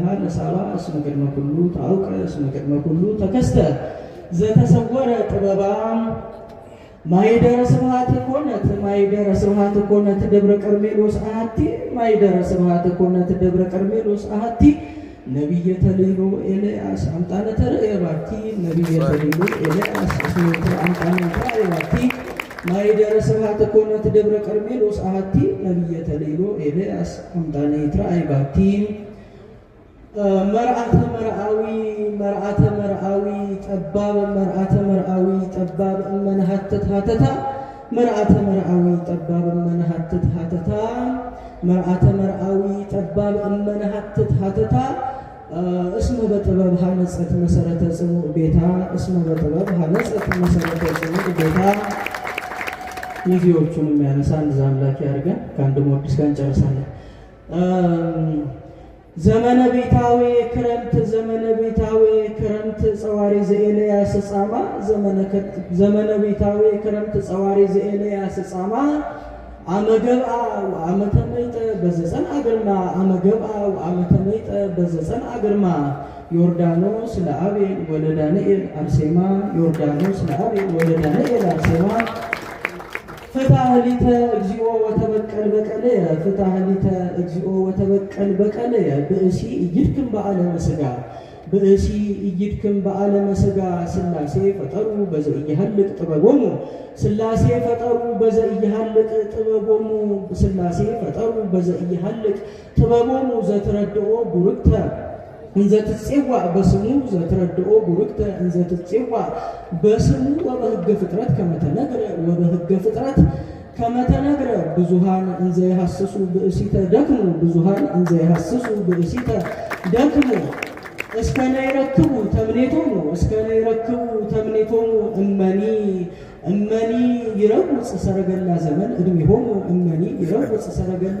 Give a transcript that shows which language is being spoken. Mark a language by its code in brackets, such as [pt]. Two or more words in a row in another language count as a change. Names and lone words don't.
[gez] ለሳባ እስመ ቅድመ ኩሉ ተአውቀ እስመ ቅድመ ኩሉ ተከስተ ዘተሰወረ ጥበባ ማይደረ ስብሐት ኮነት ማይደረ ስብሐት ኮነት ደብረ ቀርሜሎስ አሐቲ ማይደረ ስብሐት ኮነት ደብረ ቀርሜሎስ አሐቲ ነቢየ ተልዕሎ ኤልያስ አምጣነ ተርእየ ባቲ ነቢየ ተልዕሎ ኤልያስ እስመ አምጣነ ተርእየ ባቲ ማይደረ ስብሐት ኮነት ደብረ ቀርሜሎስ አሐቲ ነቢየ ተልዕሎ ኤልያስ አምጣነ ተርእየ ባቲ መርአተ መርአዊ ጠባብ መርአተ መርአዊ ጠባብ እመነሐትት ሀተታ መርአተ መርአዊ ጠባብ እመነሐትት ሀተታ መርአተ መርአዊ ጠባብ እመነሐትት ሀተታ እስመ በጥበብ ሀነጸት መሰረተ ጽኑዕ ቤታ እስመ በጥበብ ሀነጸት መሰረተ ጽኑዕ ቤታ። [am] ጊዜዎቹን የሚያነሳ እንደዛ አምላክ ያድርገን። ከአንድ ሞድስ ጋር እንጨርሳለን። [gez] ዘመነ ቤታዊ ክረምት ዘመነ ቤታዊ ክረምት ጸዋሪ ዘኤልያስ ጻማ ዘመነ ቤታዊ ክረምት ጸዋሪ ዘኤልያስ ጻማ አመገብአ ወአመተ መይጠ በዘጸን አግርማ አመገብአ ወአመተ መይጠ በዘጸን አግርማ ዮርዳኖስ ለአቤል ወለዳንኤል አርሴማ ዮርዳኖስ ለአቤል ወለዳንኤል አርሴማ ፍትሐሊተ እግዚኦ ወተበቀል በቀለየ ፍትሐሊተ እግዚኦ ወተበቀል በቀለየ ብእሲ እይድክም በዓለመ ሥጋ ብእሲ እይድክም በዓለመ ሥጋ ሥላሴ ፈጠሩ በዘኢይሃልቅ ጥበቦሙ ሥላሴ ፈጠሩ በዘኢይሃልቅ ጥበቦሙ ሥላሴ ፈጠሩ በዘኢይሃልቅ ጥበቦሙ ዘትረድኦ ቡርክተ እንዘ ትጼዋዕ በስሙ ዘትረድኦ ቡርክተ እንዘ ትጼዋዕ በስሙ ወበሕገ ፍጥረት ከመ ተነግረ ወበሕገ ፍጥረት ከመ ተነግረ ብዙሃን እንዘ ይሐስሱ ብእሲተ ደክሙ ብዙሃን እንዘ ይሐስሱ ብእሲተ ደክሙ እስከነ ይረክቡ ተምኔቶሙ እስከነ ይረክቡ ተምኔቶሙ እመኒ ይረውፅ ሰረገላ ዘመን እድሜሆሙ እመኒ ይረውፅ ሰረገላ